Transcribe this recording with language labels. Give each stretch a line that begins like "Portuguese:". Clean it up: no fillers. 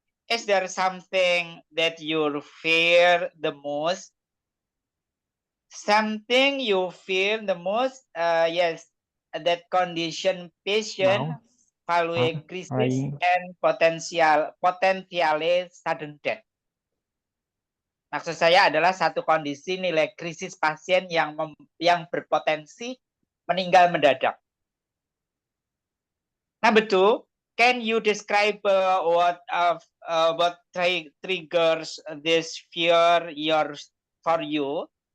English: Is there something that you fear the most? Something you fear the most? Yes, that condition patient following crisis and potentially sudden death.
Indonesian: Maksud saya adalah satu kondisi nilai krisis pasien yang berpotensi meninggal mendadak.
English: Number two, can you describe what triggers this fear for you?